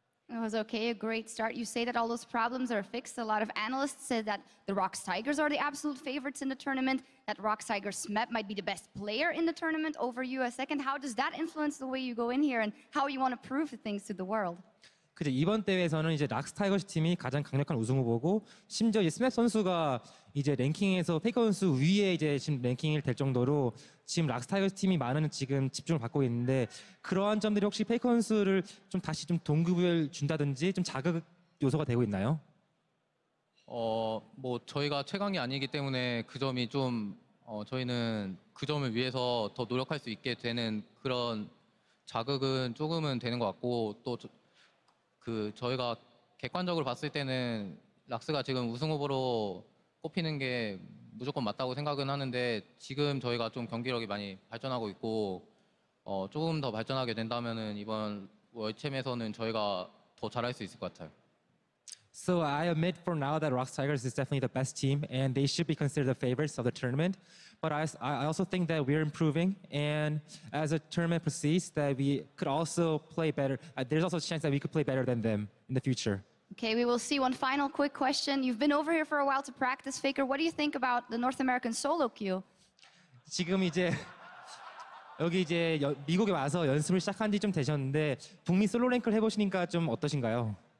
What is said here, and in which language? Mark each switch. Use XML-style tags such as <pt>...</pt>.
<en>It was okay, a great start. You say that all those problems are fixed. A lot of analysts said that the ROX Tigers are the absolute favorites in the tournament, that ROX Tigers Smep might be the best player in the tournament over you a second. How does that influence the way you go in here and how you want to prove things to the world?</en> <ko>그죠. 이번 대회에서는 이제 락스타이거즈 팀이 가장 강력한 우승 후보고 심지어 이제 스맵 선수가 이제 랭킹에서 페이커 선수 위에 이제 지금 랭킹이 될 정도로 지금 락스타이거즈 팀이 많은 지금 집중을 받고 있는데 그러한 점들이 혹시 페이커 선수를 좀 다시 좀 동급을 준다든지 좀 자극 요소가 되고 있나요? 뭐 저희가 최강이 아니기 때문에 그 점이 좀 저희는 그 점을 위해서 더 노력할 수 있게 되는 그런 자극은 조금은 되는 것 같고 또 저희가 객관적으로 봤을 때는 락스가 지금 우승 후보로 꼽히는 게 무조건 맞다고 생각은 하는데 지금 저희가 좀 경기력이 많이 발전하고 있고 조금 더 발전하게 된다면은 이번 월챔에서는 저희가 더 잘할 수 있을 것 같아요.</ko> <en>So I admit for now that Rocks Tigers is definitely the best team and they should be considered the favorites of the tournament. But I also think that we're improving and as the tournament proceeds that we could also play better. There's also a chance that we could play better than them in the future. Okay, we will see one final quick question. You've been over here for a while to practice, Faker. What do you think about the North American solo queue?</en> <ko>지금 이제 여기 이제 미국에 와서 연습을 시작한 지 좀 되셨는데 북미 솔로 랭크를 해보시니까 좀 어떠신가요?</ko>